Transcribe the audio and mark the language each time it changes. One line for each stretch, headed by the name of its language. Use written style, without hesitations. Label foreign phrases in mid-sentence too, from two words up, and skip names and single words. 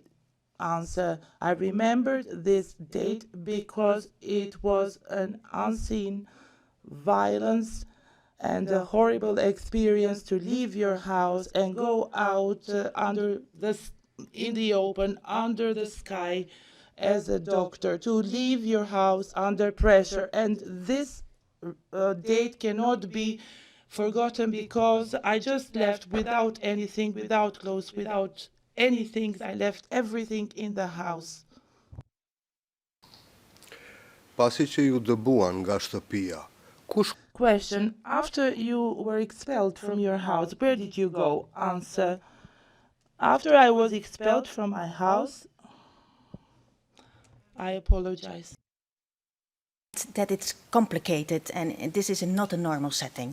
English: Answer: I remembered this date because it was an unseen violence and a horrible experience to leave your house and go out in the open, under the sky, as a doctor, to leave your house under pressure. And this date cannot be forgotten because I just left without anything, without clothes, without anything. I left everything in the house.
Albanian: Pasi që ju dëbuan nga shtëpia, kush
English: Question: after you were expelled from your house, where did you go? Answer: after I was expelled from my house, I apologize. That it's complicated and this is not a normal setting.